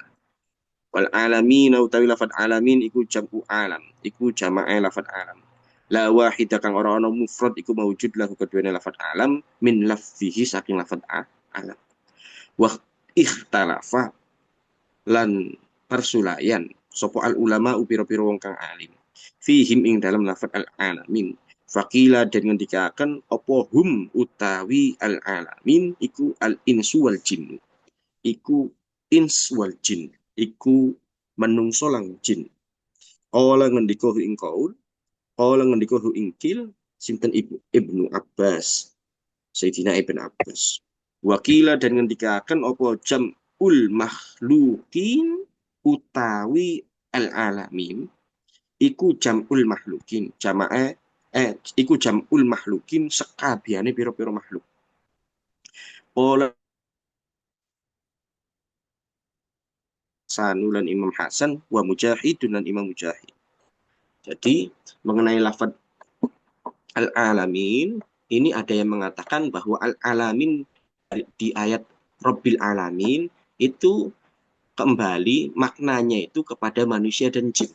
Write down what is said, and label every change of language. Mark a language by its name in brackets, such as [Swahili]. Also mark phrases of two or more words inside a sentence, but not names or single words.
[Javanese] Wal alamin utawi lafad alamin iku [Arabic] jam'u alam, [Javanese] iku jamae lafad alam. [Arabic] La wahida [Javanese] kang ora ana mufrad iku [Arabic] maujud lahu [Javanese] keduane lafad alam [Arabic] min lafzihi [Javanese] saking lafad alam. [Arabic] Wa ikhtalafa [Javanese] lan persulayan sopo [Arabic] al ulama [Javanese] upiro-piro wong kang alim fihim ing dalam lafad [Arabic] al alamin [Javanese] fakila dan ngendikaken opo hum utawi al alamin iku [Arabic] al insu wal jin [Javanese] iku [Arabic] ins wal jin [Javanese] iku menungso lang jin qala ngendika ing qaul qala ngendika ing kil sinten ibnu Abbas Sayyidina Ibn Abbas wakila dan ngendikaken opo [Arabic] jam ul makhlukin [Javanese] utawi al alamin iku [Arabic] jamul mahlukin [Javanese] jamae iku [Arabic] jamul mahlukin [Javanese] sekabiane piro-piro makhluk pola sanulan Imam Hasan wa Mujahid dan Imam Mujahid. [Indonesian] Jadi mengenai lafaz [Arabic] al alamin [Indonesian] ini ada yang mengatakan bahwa al alamin di ayat [Arabic] Rabbil alamin [Indonesian] itu kembali maknanya itu kepada manusia dan jin.